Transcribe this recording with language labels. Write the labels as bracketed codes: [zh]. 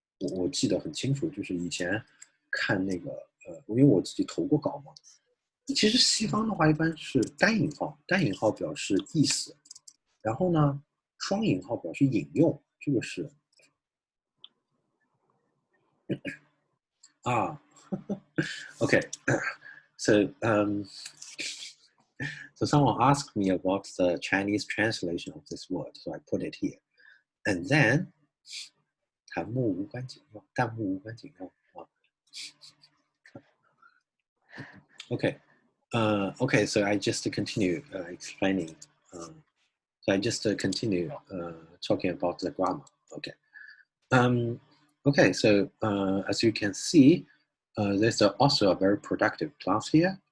[zh] 我记得很清楚，就是以前看那个因为我自己投过稿嘛。其实西方的话一般是单引号，单引号表示意思，然后呢，双引号表示引用，这个是OK. [en] So so someone asked me about the Chinese translation of this word, so I put it here. And then [zh] 弹幕无关紧要，弹幕无关紧要啊。 [en] Okay. Okay, so I just continue explaining. So I just continue talking about the grammar. Okay. Okay, so as you can see, there's also a very productive class here.